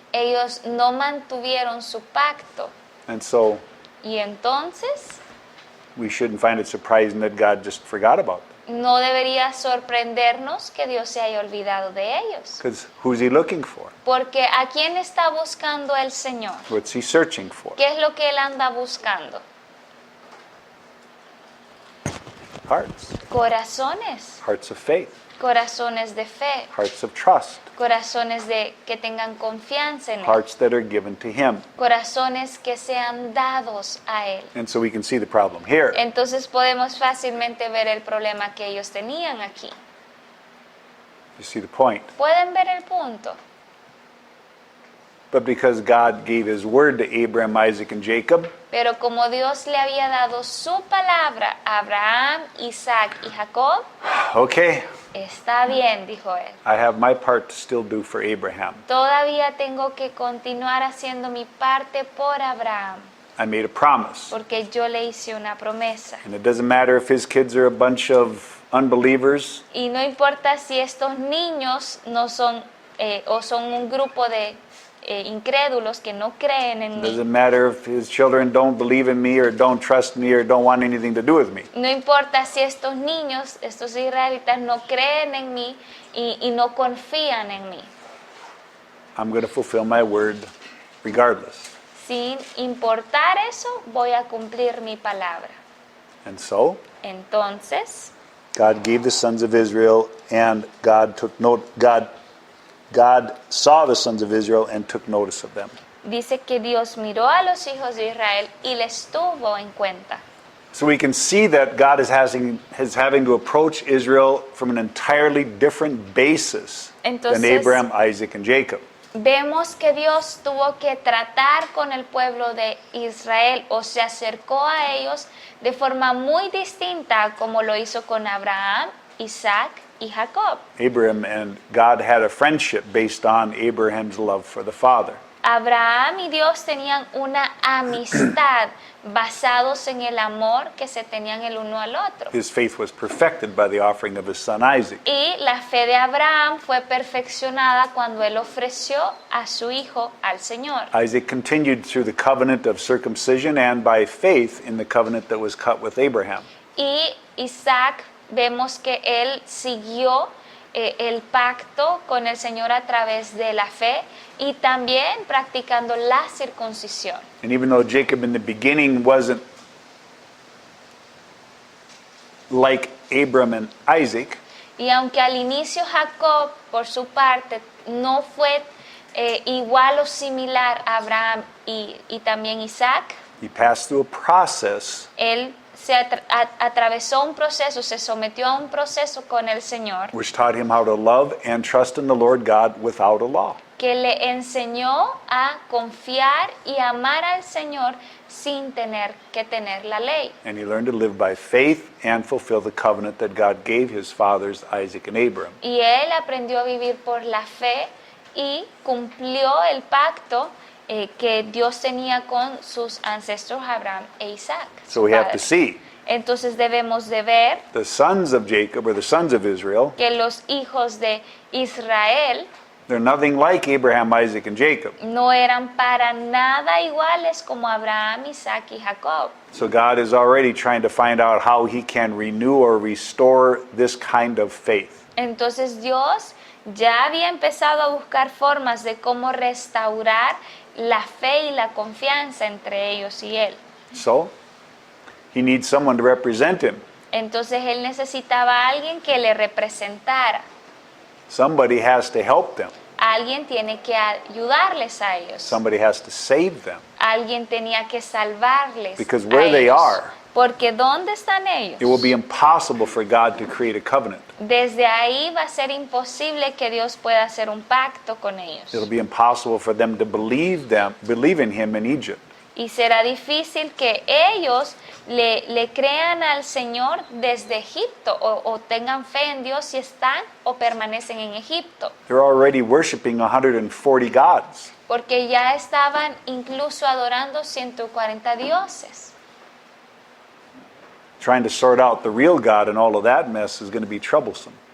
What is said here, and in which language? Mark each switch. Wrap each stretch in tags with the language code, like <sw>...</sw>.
<es>Ellos no mantuvieron su pacto.</es> <en>And so</en> <es>Y entonces</es> <en>we shouldn't find it surprising that God just forgot about them.</en> <es>no debería sorprendernos que Dios se haya olvidado de ellos.</es> <en>Because who's he looking for?</en> <es>Porque ¿a quién está buscando el Señor?</es> <en>What's he searching for?</en> <es>¿Qué es lo que Él anda buscando?</es> <en>Hearts.</en> <es>Corazones.</es> <en>Hearts of faith.</en> <es>Corazones de fe.</es> <en>Hearts of trust.</en> <es>Corazones de que tengan confianza en Él.</es> <en>Hearts that are given to him.</en> <es>Corazones que sean dados a Él.</es> <en>And so we can see the problem here.</en> <es>Entonces podemos fácilmente ver el problema que ellos tenían aquí.</es> <en>You see the point.</en> <es>¿Pueden ver el punto?</es> <en>But because God gave his word to Abraham, Isaac, and Jacob,</en> <es>Pero como Dios le había dado su palabra a Abraham, Isaac y Jacob,</es> <en>okay,</en> <es>está bien, dijo él.</es> <en>I have my part to still do for Abraham.</en> <es>Todavía tengo que continuar haciendo mi parte por Abraham,</es> <en>I made a promise.</en> <es>porque yo le hice una promesa.</es> <en>And it doesn't matter if his kids are a bunch of unbelievers,</en> <es>Y no importa si estos niños no son o son un grupo de incrédulos que no creen en</es> <en>it</en> <es>mí.</es> <en>doesn't matter if his children don't believe in me or don't trust me or don't want anything to do with me.</en> <es>No importa si estos niños, estos israelitas, no creen en mí y no confían en mí.</es> <en>I'm going to fulfill my word regardless.</en> <es>Sin importar eso, voy a cumplir mi palabra.</es> <en>And so,</en> <es>Entonces,</es> <en>God gave the sons of Israel, and God took note. God saw the sons of Israel and took notice of them.</en> <es>dice que Dios miró a los hijos de Israel y les tuvo en cuenta.</es> <en>So we can see that God is having to approach Israel from an entirely different basis than</en> <es>Entonces,</es> <en>Abraham, Isaac, and Jacob.</en> <es>Vemos que Dios tuvo que tratar con el pueblo de Israel o se acercó a ellos de forma muy distinta como lo hizo con Abraham, Isaac y Jacob.</es> <en>Abraham and God had a friendship based on Abraham's love for the father.</en> <es>Abraham y Dios tenían una amistad basados en el amor que se tenían el uno al otro.</es> <en>His faith was perfected by the offering of his son Isaac.</en> <es>Y la fe de Abraham fue perfeccionada cuando él ofreció a su hijo al Señor.</es> <en>Isaac continued through the covenant of circumcision and by faith in the covenant that was cut with Abraham.</en> <es>Y Isaac, vemos que él siguió el pacto con el Señor a través de la fe y también practicando la circuncisión.</es> <en>And even though Jacob in the beginning wasn't like Abram and Isaac,</en> <es>Y aunque al inicio Jacob, por su parte, no fue igual o similar a Abraham y también Isaac,</es> <en>he passed through a process</en> <es>él se atravesó un proceso, se sometió a un proceso con el Señor</es> <en>which taught him how to love and trust in the Lord God without a law.</en> <es>que le enseñó a confiar y amar al Señor sin tener que tener la ley.</es> <en>And he learned to live by faith and fulfill the covenant that God gave his fathers, Isaac and Abram.</en> <es>Y él aprendió a vivir por la fe y cumplió el pacto que Dios tenía con sus ancestros Abraham e Isaac.</es> <en>So</en> <es>su</es> <en>we have</en> <es>padre.</es> <en>to see</en> <es>Entonces debemos de ver</es> <en>the sons of Jacob or the sons of Israel,</en> <es>que los hijos de Israel</es> <en>they're nothing like Abraham, Isaac, and Jacob.</en> <es>no eran para nada iguales como Abraham, Isaac y Jacob.</es> <en>So God is already trying to find out how he can renew or restore this kind of faith.</en> <es>Entonces Dios ya había empezado a buscar formas de cómo restaurar la fe y la confianza entre ellos y él.</es> <en>So he needs someone to represent him.</en> <es>Entonces él necesitaba a alguien que le representara.</es> <en>Somebody has to help them.</en> <es>Alguien tiene que ayudarles a ellos.</es> <en>Somebody has to save them.</en> <es>Alguien tenía que salvarles</es> <en>Because</en> <es>a</es> <en>where they</en> <es>ellos.</es> <en>are</en> <es>Porque ¿dónde están ellos?</es> <en>it will be impossible for God to create a covenant.</en> <es>Desde ahí va a ser imposible que Dios pueda hacer un pacto con ellos.</es> <en>It'll be impossible for them to believe in him in Egypt.</en> <es>Y será difícil que ellos le crean al Señor desde Egipto o tengan fe en Dios si están o permanecen en Egipto.</es> <en>They're already worshiping 140 gods.</en> <es>Porque ya estaban incluso adorando 140 dioses.</es> <en>Trying to sort out the real God and all of that mess is going to be troublesome.</en>